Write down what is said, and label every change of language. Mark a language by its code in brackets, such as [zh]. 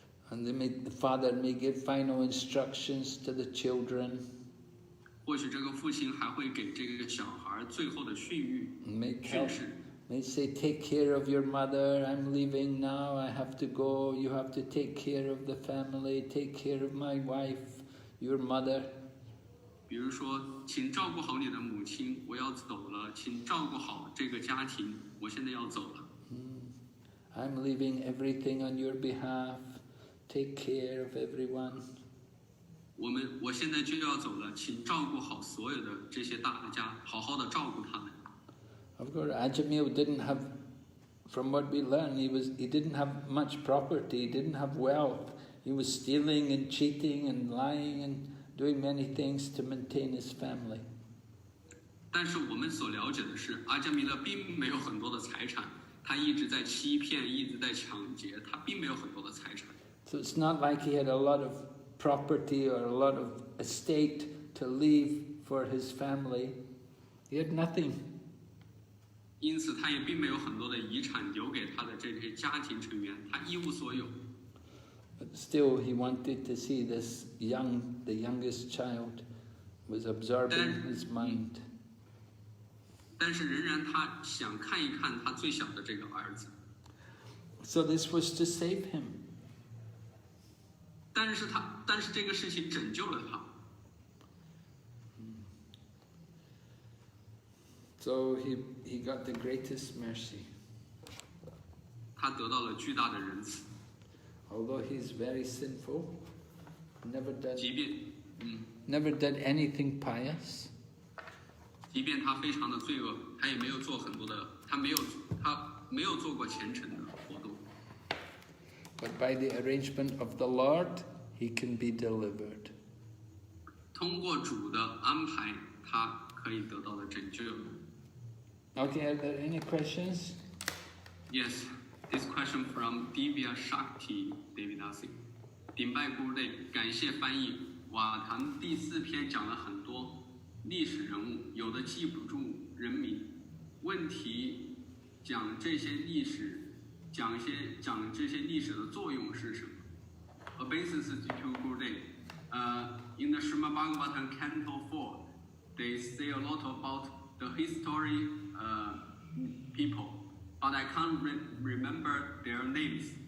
[en] And the father may give final instructions to the children. [zh] 或许这个父亲还会给这个小孩最后的训喻、训示。 [en] May say, take care of your mother, I'm leaving now, I have to go, you have to take care of the family, take care of my wife, your mother. [zh] 比如说，请照顾好你的母亲，我要走了，请照顾好这个家庭，我现在要走了。 [en] I'm leaving everything on your behalf, take care of everyone. [zh] 我现在就要走了，请照顾好所有的这些大家，好好的照顾他们。 [en] Of course, Ajāmila didn't have, from what we learn, he didn't have much property, he didn't have wealth. He was stealing and cheating and lying and doing many things to maintain his family. [zh] 但是我们所了解的是，阿伽米勒并没有很多的财产，他一直在欺骗，一直在抢劫，他并没有很多的财产。 [en] So it's not like he had a lot of property or a lot of estate to leave for his family. He had nothing. [zh] 因此，他也并没有很多的遗产留给他的这些家庭成员，他一无所有。 [en] But still, he wanted to see the youngest child was absorbing his mind. [zh] 但是仍然他想看一看他最小的这个儿子。 [en] So this was to save him. [zh] 但是这个事情拯救了他。 [en] So he got the greatest mercy. [zh] 他得到了巨大的仁慈。 [en] Although he's very sinful, never did anything pious. [zh] 即便他非常的罪恶，他也没有做很多的，他没有做过虔诚的活动。 [en] But by the arrangement of the Lord, he can be delivered. [zh] 通过主的安排，他可以得到了拯救。 [en] Okay, are there any questions? Yes, this question from Divya Shakti Devidasi. [zh] 顶拜姑类，感谢翻译。瓦坛第4篇讲了很多历史人物，有的记不住人名。问题讲这些历史的作用是什么 ？ [en] Obeisance to Gurudev. In the Srimad Bhagavatam Canto 4, they say a lot about the history people, but I can't remember their names.